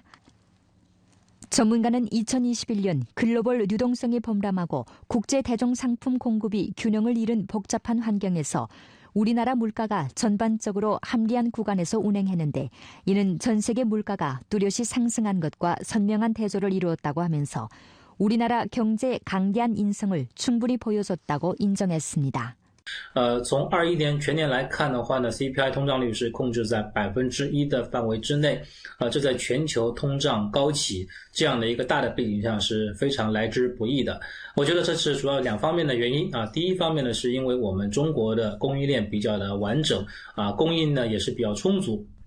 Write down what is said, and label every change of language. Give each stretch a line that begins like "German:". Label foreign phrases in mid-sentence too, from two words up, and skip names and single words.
Korean: 전문가는 2021년 글로벌 유동성이 범람하고 국제 대중 상품 공급이 균형을 잃은 복잡한 환경에서 우리나라 물가가 전반적으로 합리한 구간에서 운행했는데 이는 전 세계 물가가 뚜렷이 상승한 것과 선명한 대조를 이루었다고 하면서 우리나라 경제 강대한 인성을 충분히 보여줬다고 인정했습니다.
Chinese: 从21年全年来看的话呢 CPI 通胀率是控制在 1% 的范围之内，这在全球通胀高企这样的一个大的背景下是非常来之不易的。我觉得这是主要2方面的原因啊。第一方面呢，是因为我们中国的供应链比较的完整啊，供应呢也是比较充足。